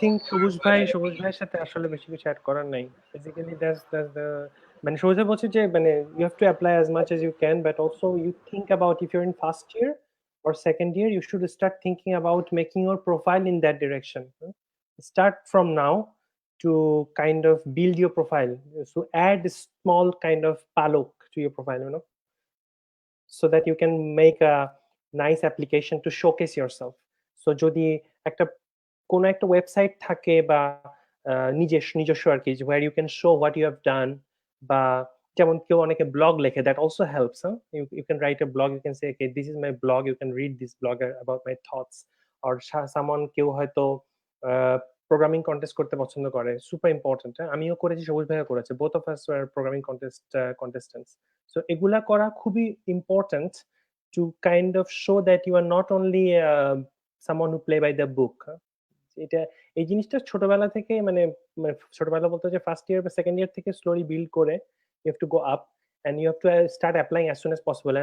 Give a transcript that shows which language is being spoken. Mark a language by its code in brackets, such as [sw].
[bn] think সবুজ ভাইয়ের সাথে আসলে বেশি কিছু অ্যাড করার নাই। [en] Basically that's the [bn] মানে সবুজ ভাই বলছে যে মানে [en] you have to apply as much as you can, but also you think about if you're in first year or second year, you should start thinking about making your profile in that direction. Start from now to kind of build your profile. So add a small kind of palok to your profile, you know, so that you can make a nice application to showcase yourself. [bn] So যদি একটা কোনো একটা website থাকে বা নিজস্ব আর কি, [en] where you can show what you have done, [bn] বা যেমন কেউ অনেকে ব্লগ লেখে, [en] that also helps. You can write a blog, you can say okay, this is my blog, you can read this blog about my thoughts. or someone [bn] কেউ হয়তো programming contest করতে পছন্দ করে, সুপার ইম্পর্টেন্ট। আমিও করেছি, সবুজ ভাইও করেছে, [en] Both of us were programming contestants. So [bn] এগুলা করা খুবই [en] Important to kind of show that you are not only someone who play by the book. [bn] এটা এই জিনিসটা ছোটবেলা থেকে মানে ছোটবেলা বলতে যে ফার্স্ট ইয়ার বা সেকেন্ড ইয়ার থেকে স্লোলি বিল্ড করে [en] you have to go up and you have to start applying as soon as possible.